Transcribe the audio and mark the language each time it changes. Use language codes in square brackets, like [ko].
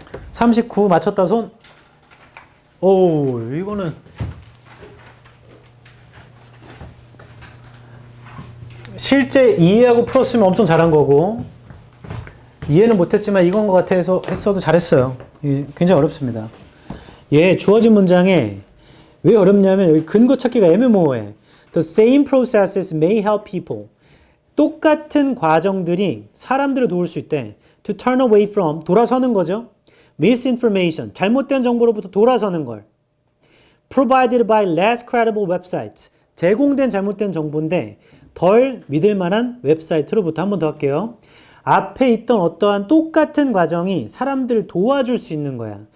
[ko] 39 맞췄다 손. 오, 이거는 실제 이해하고 풀었으면 엄청 잘한 거고 이해는 못했지만 이건 것 같아서 했어도 잘했어요. 굉장히 어렵습니다. 얘 주어진 문장에 왜 어렵냐면 여기 근거 찾기가 애매모호해. [en] The same processes may help people. [ko] 똑같은 과정들이 사람들을 도울 수 있대. [en] To turn away from, [ko] 돌아서는 거죠. Misinformation, 잘못된 정보로부터 돌아서는 걸. [en] Provided by less credible websites, [ko] 제공된 잘못된 정보인데 덜 믿을 만한 웹사이트로부터. 한 번 더 할게요. 앞에 있던 어떠한 똑같은 과정이 사람들을 도와줄 수 있는 거야.